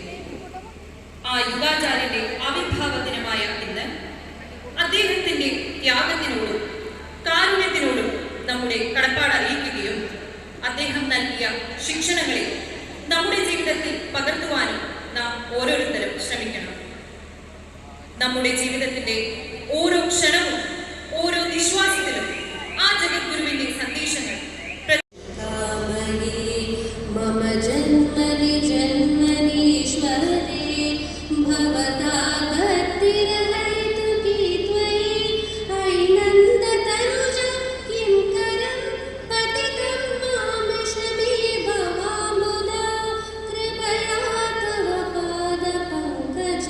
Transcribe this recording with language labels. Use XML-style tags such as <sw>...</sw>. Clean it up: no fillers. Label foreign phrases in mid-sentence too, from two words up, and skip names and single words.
<ml>ആ യുഗാചാര്യന്റെ ആവിർഭാവ ദിനമായ ഇന്ന് അദ്ദേഹത്തിന്റെ ത്യാഗത്തിനോടും കാരുണ്യത്തിനോടും നമ്മുടെ കടപ്പാട് അറിയിക്കുകയും അദ്ദേഹം നൽകിയ ശിക്ഷണങ്ങളെ നമ്മുടെ ജീവിതത്തിൽ പകർത്തുവാനും നാം ഓരോരുത്തരും ശ്രമിക്കണം. നമ്മുടെ ജീവിതത്തിന്റെ ഓരോ ക്ഷണവും ഓരോ നിശ്വാസത്തിലും ആ ജഗദ്ഗുരുവിന്റെ സന്ദേശങ്ങൾ</ml> <sa>मम जन्मनि जन्मनीश्वरे भवता गतिर्हैतु की त्वयि ऐनन्दतनुज किं करं पतितं मां शमे भवामुदा कृपया तव पादपङ्कज</sa>